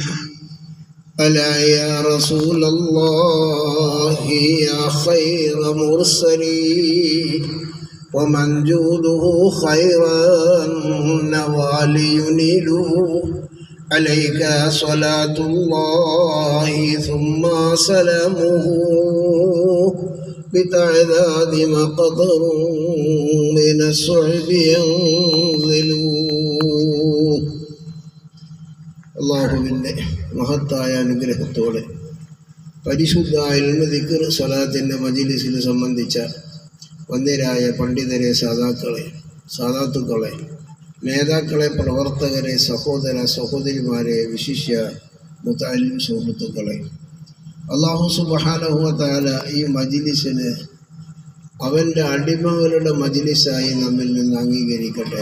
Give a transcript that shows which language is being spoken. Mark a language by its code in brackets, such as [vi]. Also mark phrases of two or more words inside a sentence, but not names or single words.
[ar] ألا يا رسول الله يا خير مرسلين ومن جوده خيرا النوال ينيله عليك صلاة الله ثم سلامه بتعداد مقدر من الصعب ينزلوا. [ml] അള്ളാഹുവിൻ്റെ മഹത്തായ അനുഗ്രഹത്തോടെ പരിശുദ്ധ ഇൽമു ദിക്ർ സ്വലാത്തിൻ്റെ മജ്ലിസിൽ സംബന്ധിച്ച വന്ദ്യരായ പണ്ഡിതരെ, സാദാത്തുക്കളെ, നേതാക്കളെ, പ്രവർത്തകരെ, സഹോദര സഹോദരിമാരെ, വിശിഷ്യ മുതഅല്ലിം സുഹൃത്തുക്കളെ, [ar] الله سبحانه وتعالى [ml] ഈ മജ്ലിസിനെ അവൻ്റെ അടിമകളുടെ മജ്ലിസായി നമ്മിൽ നിന്ന് അംഗീകരിക്കട്ടെ.